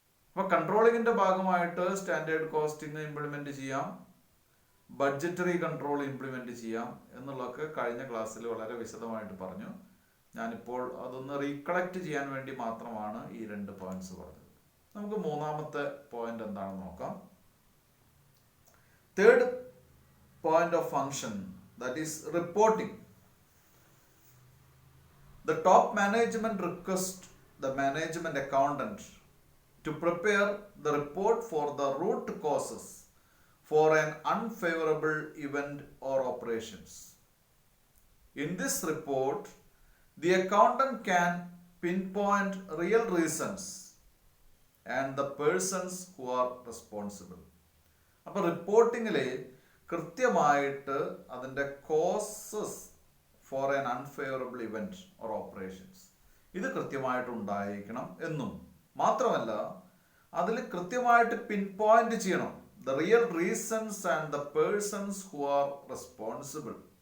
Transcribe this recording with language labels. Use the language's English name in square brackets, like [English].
[Malayalam] അപ്പോൾ കൺട്രോളിങ്ങിന്റെ ഭാഗമായിട്ട് standard costing implement ചെയ്യാം, ബഡ്ജറ്ററി കൺട്രോൾ ഇംപ്ലിമെന്റ് ചെയ്യാം എന്നുള്ളതൊക്കെ കഴിഞ്ഞ ക്ലാസ്സിൽ വളരെ വിശദമായിട്ട് പറഞ്ഞു. ഞാനിപ്പോൾ അതൊന്ന് റീകളക്ട് ചെയ്യാൻ വേണ്ടി മാത്രമാണ് ഈ രണ്ട് പോയിന്റ്സ് പറഞ്ഞത്. നമുക്ക് മൂന്നാമത്തെ പോയിന്റ് എന്താണെന്ന് നോക്കാം. [English] Third point of function, that is reporting. The top management request the management accountant to prepare the report for the root causes for an unfavorable event or operations. In this report, the accountant can pinpoint real reasons and the persons who are responsible. [Malayalam] അപ്പോൾ റിപ്പോർട്ടിങ്ങിലെ കൃത്യമായിട്ട് അതിൻ്റെ [English] causes for an unfavourable event or operations [Malayalam] ഇത് കൃത്യമായിട്ട് ഉണ്ടായിരിക്കണം എന്നും മാത്രമല്ല അതിൽ കൃത്യമായിട്ട് പിൻ പോയിന്റ് ചെയ്യണം [English] The real reasons and the persons who are responsible.